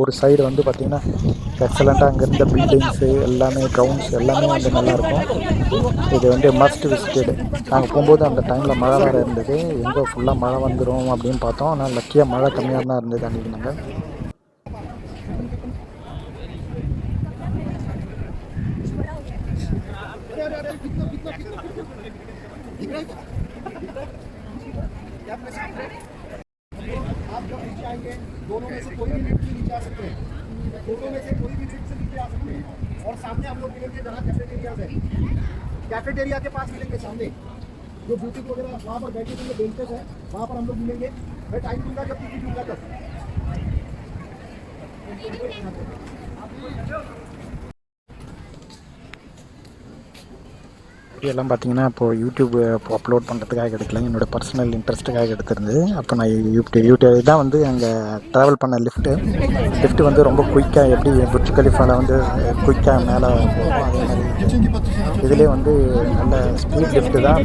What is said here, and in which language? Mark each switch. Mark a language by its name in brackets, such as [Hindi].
[Tamil] ஒரு சைடு வந்து பார்த்திங்கன்னா எக்ஸலண்ட்டாக அங்கே இருந்த பில்டிங்ஸு எல்லாமே, கிரவுண்ட்ஸ் எல்லாமே வந்து நல்லாயிருக்கும். இது வந்து மஸ்ட் விசிட்டடு. நாங்கள் போகும்போது அந்த டைமில் மழை வேறு இருந்தது. எங்கே ஃபுல்லாக மழை வந்துடும் அப்படின்னு பார்த்தோம். ஆனால் லக்கியாக மழை கம்மியாக தான் இருந்தது அன்றைக்கி. நாங்கள் [Hindi] आप जब नीचे आएंगे दोनों में से कोई भी लिफ्ट से नीचे आ सकते हैं, दोनों में से कोई भी लिफ्ट से नीचे आ सकते हैं। और सामने हम लोग मिलेंगे जहाँ कैफेटेरियाज है, कैफेटेरिया के पास मिलेंगे सामने जो ब्यूटी वगैरह वहाँ पर बैठे हुए बेंचेस है, वहाँ पर हम लोग मिलेंगे। मैं टाइम दूंगा जब टिकट दूंगा तब। [Tamil] இதெல்லாம் பார்த்தீங்கன்னா இப்போது யூடியூப் இப்போ அப்லோட் பண்ணுறதுக்காக எடுக்கல, என்னோடய பர்சனல் இன்ட்ரெஸ்ட்டுக்காக எடுத்திருந்தது. அப்போ நான் யூடியூப் தான் வந்து அங்கே ட்ராவல் பண்ண லிஃப்ட்டு வந்து ரொம்ப குயிக்காக எப்படி புர்ஜ் கலிஃபாவில் வந்து குயிக்காக மேலே போகும், அதே மாதிரி இதுலேயே வந்து நல்ல ஸ்பீட் லிஃப்ட்டு தான்.